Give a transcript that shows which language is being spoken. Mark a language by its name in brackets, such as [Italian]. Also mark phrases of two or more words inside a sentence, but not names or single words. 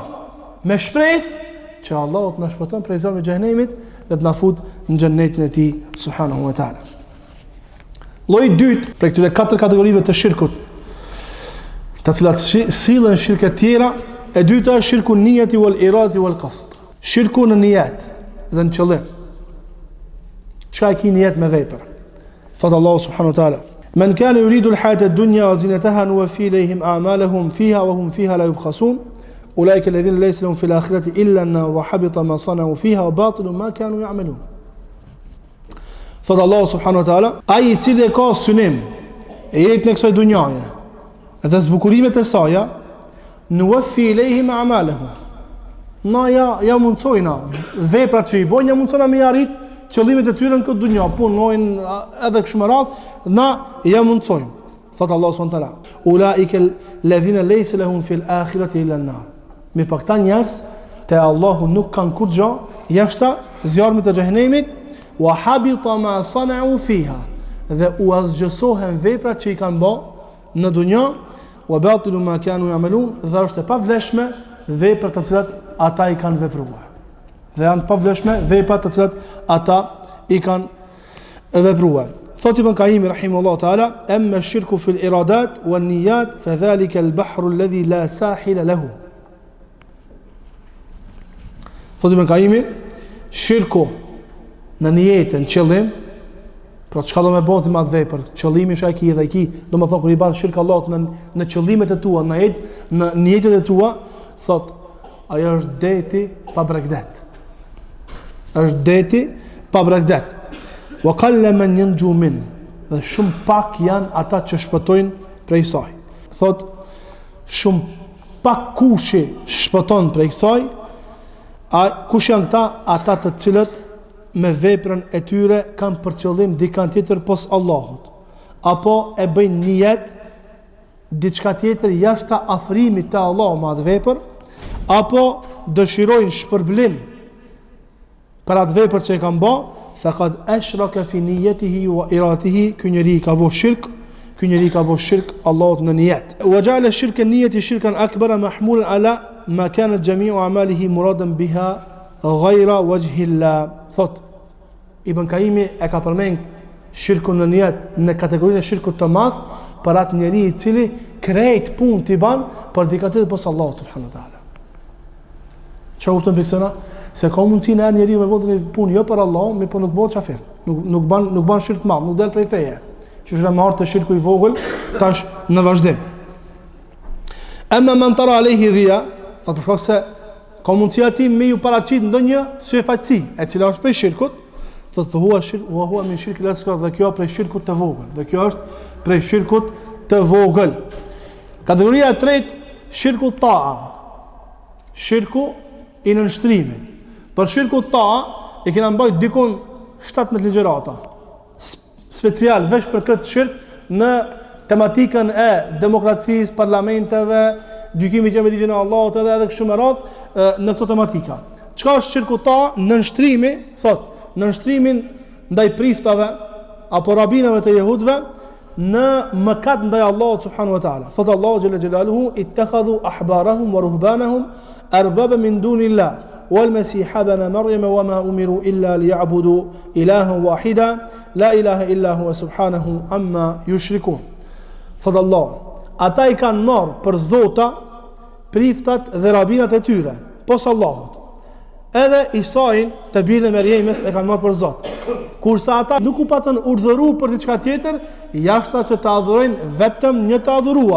[Albanian] Me shpresë që Allahu të na shpëton prej zjarrit të xhenemit dhe të na fut në xhenetin e tij [Arabic] سبحانه وتعالى. [Albanian] Lloji i dytë prej këtyre 4 kategorive të shirkut, të cilat sillen shirke tjera, e dyta është shirku [Arabic] النية والإرادة والقصد. [Albanian] Shirku në niyet dhe në qëllim. Çka e ki niyet me vepër? [Arabic] Thot الله سبحانه وتعالى: "من كان يريد الحياة الدنيا وزينتها نوف إليهم أعمالهم فيها وهم فيها لا يبخسون. أولئك الذين ليس لهم في الآخرة إلا النار وحبط ما صنعوا فيها وباطل ما كانوا يعملون." [Albanian] Thot Allahu [Arabic] سبحانه وتعالى, [Albanian] ai i cili e ka synim e jetën e kësaj dunjaje dhe zbukurimet e saj, [Arabic] نوف إليهم أعمالهم. [Albanian] Na ja mundsojna veprat që i bojnë, ja mundsojna me arrit qëllimet e tyre në këtë dunjë, punojnë edhe kështu me radhë, na ja mundsojmë. [Arabic] Thot الله سبحانه وتعالى، أولئك الذين ليس لهم في الآخرة إلا النار. [Albanian] Me pa këta njerëz te Allahu nuk kanë kur gjë jashta zjarmit të xhenemit, [Arabic] وحبط ما صنعوا فيها, [Albanian] dhe u asgjësohen veprat që i kanë bë në dunjë, [Arabic] وباطل ما كانوا يعملون, [Albanian] dhe është e pavlefshme veprat të cilat ata i kanë vepruar. Dhe janë pavlefshme veprat të cilat ata i kanë vepruar. [Arabic] Thot ابن القيم رحمه الله تعالى، أما الشرك في الإرادات والنيات فذلك البحر الذي لا ساحل له. [Albanian] Thot Ibn Qayyim, shirku në nijetën, qëllim, pra çka do me bëhet me atë vepër, qëllimi është ai ki dhe ai ki, domethënë kur i bën shirk Allahut në qëllimet e tua, në niyetet e tua, thot ajo është deti pa bregdet. Është deti pa bregdet. [Arabic] وقل من ينجو من, [Albanian] dhe shumë pak janë ata që shpëtojnë prej saj. Thot shumë pak kushi shpëton prej saj. Kush janë këta? Ata të cilët me veprën e tyre kanë për qëllim dikant tjetër pos Allahut, apo e bëjnë nijet diçka tjetër jashtë afrimit te Allahu me atë vepër, apo dëshirojnë shpërblim për atë vepër që e kanë bë, [Arabic] فقد أشرك في نيته وإرادته, [Albanian] ky njeri ka bë shirk, Allahut në nijet. [Arabic] وجعل شرك النية شركا أكبر محمولا على ما كانت جميع أعماله مرادا بها غير وجه الله. [Albanian] Thot Ibn Kaimi e ka përmend shirkun në niyet në kategorinë e shirkut të madh për atë njeri i cili krejt punë t'i ban për dikë tjetër posa Allahut [Arabic] سبحانه وتعالى. [Albanian] Çka u thon beksona? Se ka mundsi në njeriu me bënë punë jo për Allahun, mirë po nuk bëhet çafir. Nuk ban shirk të madh, nuk del prej feje. Që është marrë të shirku i vogël tash në vazhdim. [Arabic] أما من طرأ عليه رياء, [Albanian] fa për shkak se ka mundësi ati me ju paraqit ndonjë syfaqësi, e cila është prej shirkut, thotë [Arabic] هو شرك وهو من الشرك الأصغر, [Albanian] dhe kjo prej shirkut të vogël. Dhe kjo është prej shirkut të vogël. Kategoria e tretë, shirku ta'a. Shirku i nënshtrimit. Për shirku ta'a e kena mbajt dikun 17 ligjërata. Special veç për këtë shirk në tematikën e demokracisë, parlamenteve, gjykimit që me ligjin e Allahut edhe kështu me radhë në këto tematika. Çka është shirku ta'a? Nënshtrimi, thotë, nënshtrimin ndaj priftave apo rabinave të jehudëve në mëkat ndaj Allahut [Arabic] سبحانه وتعالى. Thotë الله جل جلاله اتخذوا أحبارهم ورهبانهم أربابا من دون الله والمسيح ابن مريم وما أمروا إلا ليعبدوا إلها واحدا لا إله إلا هو سبحانه عما يشركون. [Albanian] Thotë Allah, ata i kanë marrë për zota priftat dhe rabinat e tyre posa Allahut. Edhe Isain të birin e Merjemes e kanë marrë për zot. Kurse ata nuk u patën urdhëruar për diçka tjetër, jashta që të adhurojnë vetëm një të adhuruar.